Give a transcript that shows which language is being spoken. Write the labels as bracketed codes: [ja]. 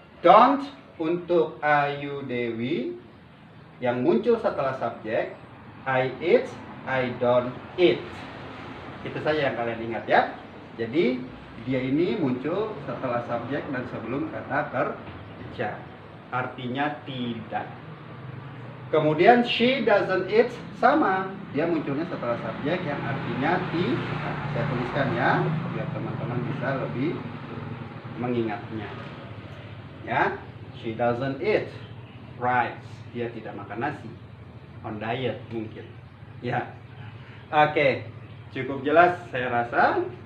[en] Don't [id] untuk Ayu Dewi yang muncul setelah subjek, [en] I eat, I don't eat. [id] Itu saja yang kalian ingat ya. Jadi dia ini muncul setelah subjek dan sebelum kata kerja. Artinya tidak. Kemudian [en] she doesn't eat [id] sama. Dia munculnya setelah subjek yang artinya tidak. Saya tuliskan ya biar teman-teman bisa lebih mengingatnya. Ya, [en] she doesn't eat rice. [id] Dia tidak makan nasi. [en] On diet [id] mungkin. Ya. Oke, cukup jelas saya rasa.